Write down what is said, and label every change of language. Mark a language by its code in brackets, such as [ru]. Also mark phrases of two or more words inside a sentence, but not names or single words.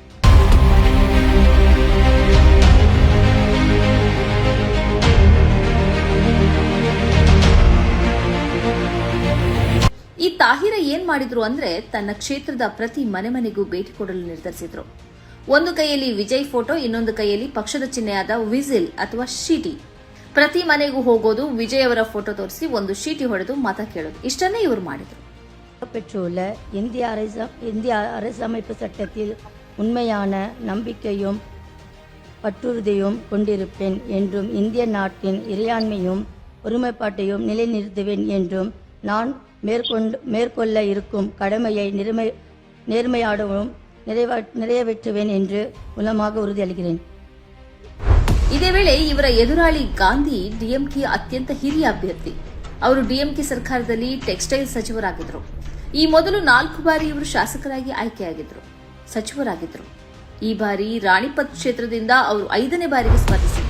[kn] ಈ ತಾಹಿರಾ ಏನ್ ಮಾಡಿದ್ರು ಅಂದ್ರೆ, ತನ್ನ ಕ್ಷೇತ್ರದ ಪ್ರತಿ ಮನೆಗೂ ಭೇಟಿ ಕೊಡಲು ನಿರ್ಧರಿಸಿದ್ರು. ಒಂದು ಕೈಯಲ್ಲಿ ವಿಜಯ್ ಫೋಟೋ, ಇನ್ನೊಂದು ಕೈಯಲ್ಲಿ ಪಕ್ಷದ ಚಿಹ್ನೆಯಾದ ವಿಸಿಲ್ ಅಥವಾ ಶೀಟಿ. ಪ್ರತಿ ಮನೆಗೂ ಹೋಗೋದು, ವಿಜಯ್ ಅವರ ಫೋಟೋ ತೋರಿಸಿ ಒಂದು ಶೀಟಿ ಹೊಡೆದು ಮತ ಕೇಳೋದು. ಇಷ್ಟನ್ನೇ ಇವರು ಮಾಡಿದ್ರು. [ta] பெற்றுள்ள இந்திய அரசமைப்பு சட்டத்தில் உண்மையான நம்பிக்கையும் பற்றுறுதியும் கொண்டிருப்பேன் என்றும் இந்திய நாட்டின் இறையாண்மையும் ஒருமைப்பாட்டையும் நிலைநிறுத்துவேன் என்றும் நான் மேற்கொள்ள இருக்கும் கடமையை நேர்மையாடவும் நிறைவேற்றுவேன் என்று மூலமாக ಉறுதிಯಲಿகிறேன். [kn] ಇದೇ ವೇಳೆ ಇವರ ಎದುರಾಳಿ ಗಾಂಧಿ ಡಿಎಂಕೆ ಅತ್ಯಂತ ಹಿರಿಯ ಅಭ್ಯರ್ಥಿ. ಅವರು ಡಿಎಂಕೆ ಸರ್ಕಾರದಲ್ಲಿ ಟೆಕ್ಸ್ಟೈಲ್ ಸಚಿವರಾಗಿದ್ದರು. ಈ ಮೊದಲು 4 ಬಾರಿ ಇವರು ಶಾಸಕರಾಗಿ ಆಯ್ಕೆಯಾಗಿದ್ದರು, ಸಚಿವರಾಗಿದ್ದರು. ಈ ಬಾರಿ ರಾಣಿಪತ್ ಕ್ಷೇತ್ರದಿಂದ ಅವರು 5ನೇ ಬಾರಿಗೆ ಸ್ಪರ್ಧಿಸಿದರು.